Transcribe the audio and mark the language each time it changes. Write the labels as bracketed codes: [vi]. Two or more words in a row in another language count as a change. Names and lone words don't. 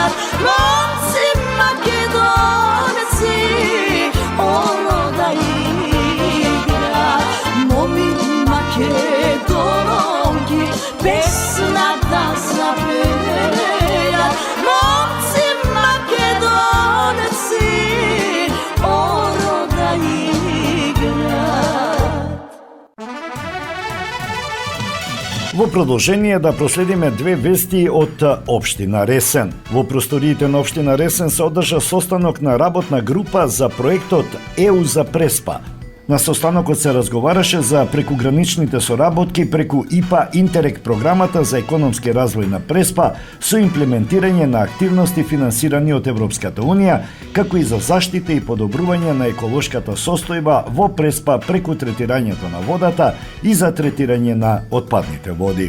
[mk] Момци македонци оно да игра. Моми македонки песна да запеја. Момци македонци оно да игра. Во продолжение да проследиме две вести од Општина Ресен. Во просториите на Општина Ресен се одржа состанок на работна група за проектот ЕУ за Преспа. На состанокот се разговараше за прекуграничните соработки преку ИПА Интерек програмата за економски развој на Преспа со имплементирање на активности финансирани од Европската Унија, како и за заштита и подобрување на еколошката состојба во Преспа преку третирањето на водата и за третирање на отпадните води.